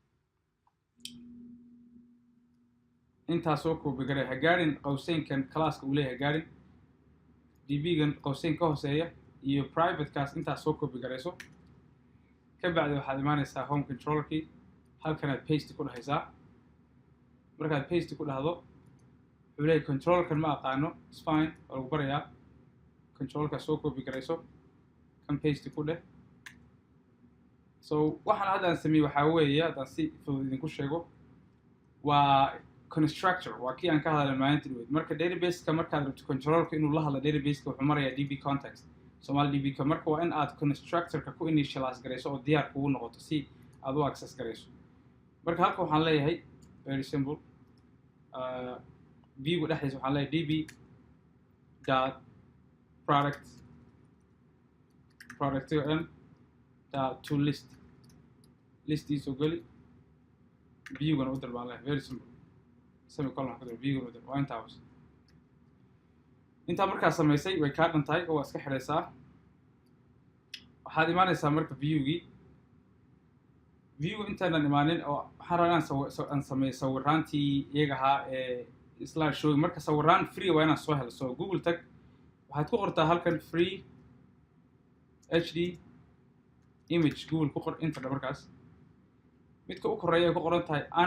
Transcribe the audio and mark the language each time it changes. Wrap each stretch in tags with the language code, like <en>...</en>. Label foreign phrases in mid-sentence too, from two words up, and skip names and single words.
<so>intaas soo koobi garay ha gaarin qowseynkan classka uu leeyahay gaarin db-gan qowseyn ka hooseeya iyo private-kaas intaas soo koobi garayso ka bacdi waxaad imaanaysaa</so> <en>home controller-kii</en> <so>halkanaad paste ku dhahaysaa markaad paste ku dhahdo wuxuu leeyahay controller-kan ma aqaano</so> <en>it's fine</en> <so>waa lagu barayaa controller-kaas soo koobi garayso kan paste ku dheh so waxaan hadda aan sameeyay waxaa weeye haddaan si fudud idinku sheego waa constructor waa kii aan ka hadalay maalintii dhaweyd marka database-ka markaad rabto controller-ka inuu la hadlo database-ka wuxuu marayaa</so> <en>db context</en> <so>Somali db-ka marka waa in aad constructor-ka ku initialize garayso oo diyaar kugu noqoto si aad u access garayso marka halka waxaan leeyahay</so> <en>very simple</en> <so>view-ga dhexdiisa waxaan leeyahay</so> <en>db dot product to list</en> <so>is geli view-gan u darbaan leeyahay</so> <en>very simple semicolon</en> <so>ku dar view waa intaas inta markaa samaysay way ka dhantahay oo iska xiraysaa waxaad imaanaysaa marka view intaan imaanin oo waxaan rabaa inaan sameeyo sawiraantii iyaga ahaa ee</so> <en>slide show</en> <so>marka sawiraan free waa inaan soo helo so google tag waxaad ku qortaa halkan</so> <en>free hd image google</en> <so>ku qor inta markaas midka u koreeya ay ku qoran tahay</so>